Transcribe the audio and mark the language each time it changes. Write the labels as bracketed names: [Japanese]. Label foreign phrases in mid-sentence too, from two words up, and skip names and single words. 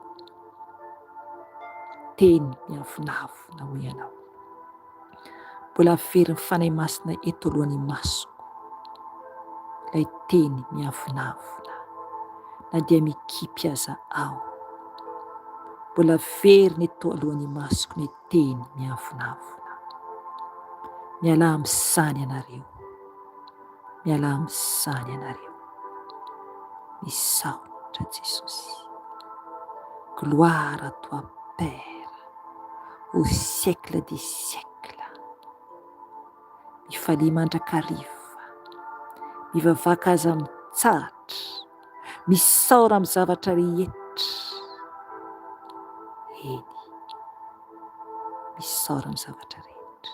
[Malagasy] Teny miavonavona ho ianao, mbola very ny fanahy masina eto alohan'ny masoko, ilay teny miavonavona, na dia mikipy aza ao, mbola very eto alohan'ny masoko ny teny miavonavona. Miala amin'izany ianareo, miala amin'izany ianareo, misaotra Jesosy. [French] Gloire à toi Père, au siècle des siècles. [Malagasy] Mifalia mandrakariva, mivavaka aza mitsahatra, misaora amin'ny zavatra rehetra. Eny, misaora amin'ny zavatra rehetra.